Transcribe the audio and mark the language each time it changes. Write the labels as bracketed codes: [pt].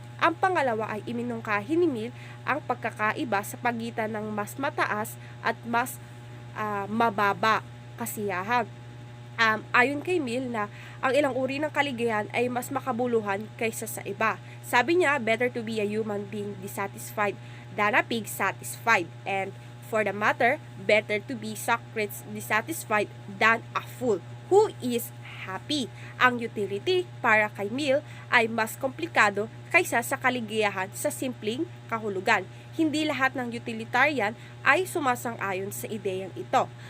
[tl] Ang pangalawa ay iminungkahi ni Mill ang pagkakaiba sa pagitan ng mas mataas at mas mababa kasiyahan. Ayon kay Mill na ang ilang uri ng kaligayahan ay mas makabuluhan kaysa sa iba. Sabi niya, [en] better to be a human being dissatisfied than a pig satisfied. And for the matter, better to be Socrates dissatisfied than a fool who is happy. [tl] Ang utility para kay Mill ay mas komplikado kaysa sa kaligayahan sa simpleng kahulugan. Hindi lahat ng utilitarian ay sumasang-ayon sa ideyang ito.